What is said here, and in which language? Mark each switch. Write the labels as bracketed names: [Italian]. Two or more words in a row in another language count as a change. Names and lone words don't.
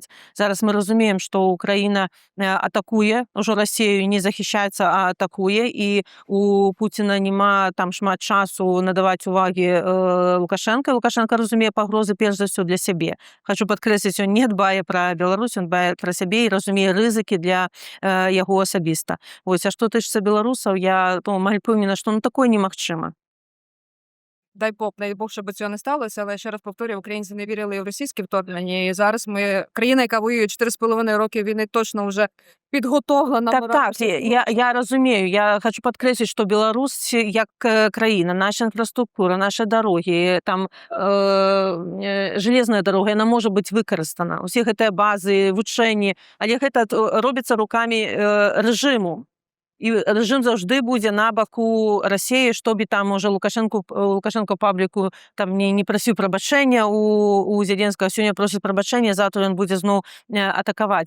[Belarusian] Зараз мы разумеем, што Украіна атакуе, ужо Расію не захищаецца, а атакуе, і у Пуціна няма там шмат часу надаваць увагі Лукашэнка. Лукашэнка разумее пагрозы перш за ўсё для сябе. Хочу падкрэсліць, ён не дбае пра Беларусь, ён дбае пра сябе і разумее рызыкі для яго асабіста. Вось, а што тычыцца беларусаў, я амаль пэўнена, што такое немагчыма. [Ukrainian] Дай Бог, щоб цього не сталося, але ще раз повторюю, українці не вірили в російське вторгнення, і зараз країна, яка воює 4,5 роки війни, точно вже підготовлена. [Belarusian] Так, я разумею. Я хочу падкрэсліць, што Беларусь як краіна, наша інфраструктура, наши дарогі, там железная дарога, яна можа быць выкарыстана. Усе гэтыя базы, вучэнні, але гэта робіцца рукамі рэжыму. І рэжым заўжды будзе на баку Расіі, што б там, можа, Лукашенко пабліку там не прасіў прабачэння у Зеленскага, сёння просіць прабачэння, завтра ён будзе зноў атакаваць.